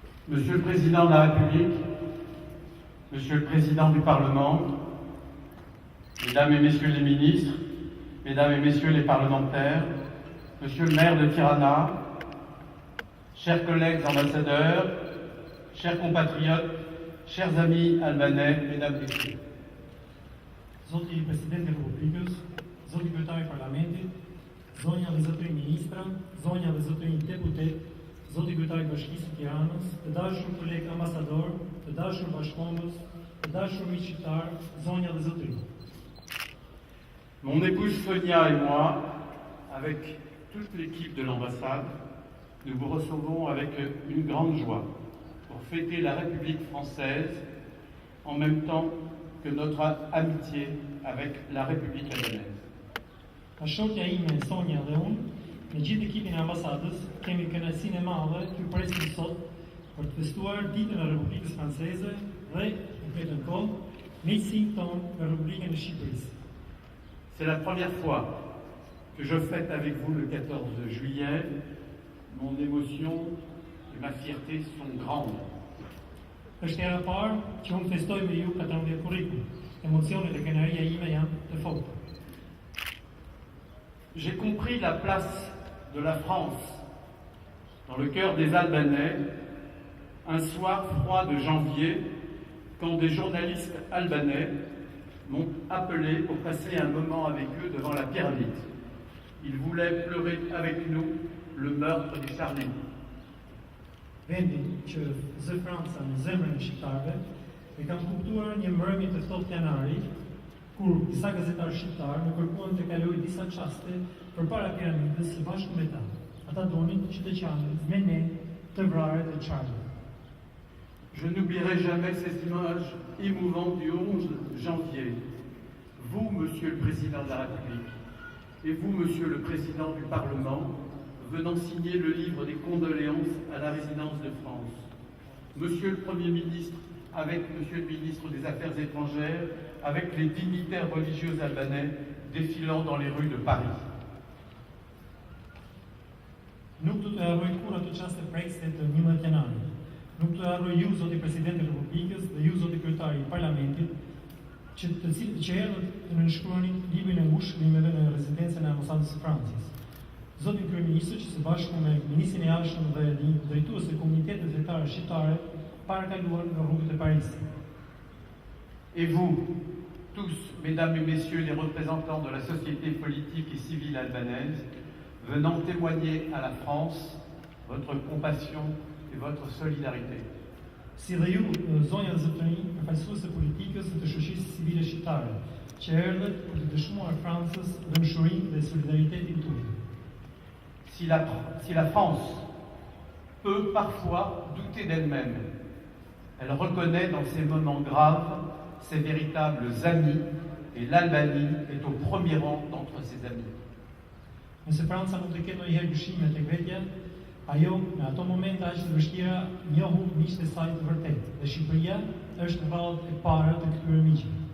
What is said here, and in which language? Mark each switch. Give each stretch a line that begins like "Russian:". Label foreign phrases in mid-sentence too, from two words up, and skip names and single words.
French: Monsieur le Président de la République, Monsieur le Président du Parlement, Mesdames et Messieurs les ministres, Mesdames et Messieurs les parlementaires, Monsieur le maire de Tirana, chers collègues ambassadeurs, chers compatriotes, chers amis albanais, Mesdames et Messieurs.
Albanian: Zoti President e Republikës, Zoti Kryetari i Parlamentit, Zonja dhe Zotëri Ministra, Zonja dhe Zotëri Deputet, Zoti Kryetari i Bashkisë së Tiranës, të dashur kolegë ambasador, të dashur bashkëkombës, të dashur miq shqiptar, Zonja dhe Zotëri.
French: Mon épouse Sonia et moi, avec toute l'équipe de l'ambassade, nous vous recevons avec une grande joie pour fêter la République française en même temps que notre amitié avec la République albanaise.
Albanian: Ka shokja ime Sonja dhe unë, me gjithë ekipin e ambasadës, kemi kënaqësinë e madhe t'ju presim sot për të festuar ditën e Republikës Franceze dhe, në vetën kohë, miqësinë tonë me Republikën e Shqipërisë.
French: C'est la première fois que je fête avec vous le 14 juillet. Mon émotion et ma fierté sont grandes.
Albanian: Është hera e parë që unë festoj me ju 14 korrikun. Emocionet e kënaqëria ime janë të forta.
French: J'ai compris la place de la France dans le cœur des Albanais un soir froid de janvier quand des journalistes albanais m'ont appelé pour passer un moment avec eux devant la pyramide. Ils voulaient pleurer avec nous le meurtre des Charlie.
Albanian: Vendin që zë Franca në zemrën e shqiptarëve e kam kuptuar një mbrëmje të ftohtë janari, kur disa gazetarë shqiptarë më kërkuan të kaloj disa çaste përpara piramidës së bashku me ta. Ata donin që të qanin me ne të vrarët e Charlie.
French: Je n'oublierai jamais ces images émouvantes du 11 janvier. Vous, Monsieur le Président de la République, et vous, Monsieur le Président du Parlement, venant signer le livre des condoléances à la résidence de France. Monsieur le Premier ministre, avec Monsieur le ministre des Affaires étrangères, avec les dignitaires religieux albanais défilant dans les rues de Paris.
Albanian: Nuk do të harroj kur ato çaste prekse të 11 janarit. Nuk do të harroj ju, zoti Presidenti i Republikës, dhe ju, zoti Kryetari i Parlamentit, që erdhët të nënshkruanin librin e ngushëllimeve në rezidencën e ambasadës së Francës. Zotin Kryeministër, që së bashku me Ministrin e Jashtëm dhe drejtues e komunitetit fetare shqiptare, parakaluan në rrugët e Parisit.
French: Et vous, tous, mesdames et messieurs les représentants de la société politique et civile albanaise, venant témoigner à la France votre compassion et votre solidarité.
Albanian: Si dhe ju, zonja dhe zotëri, përfaqësues të politikës dhe të shoqërisë civile shqiptare, që erdhët për të dëshmuar Francës dëmshurinë dhe solidaritetin tuaj.
French: Si la France peut parfois douter d'elle-même, elle reconnaît dans ces moments graves ses véritables amis et l'Albanie est au premier rang d'entre ses amis.
Albanian: Nëse Franca mund të ketë ndonjëherë dyshime tek vetja, ajo në ato momente aq të vështira njohu miqtë e saj të vërtetë dhe Shqipëria është vallë e para të këtyre miqve.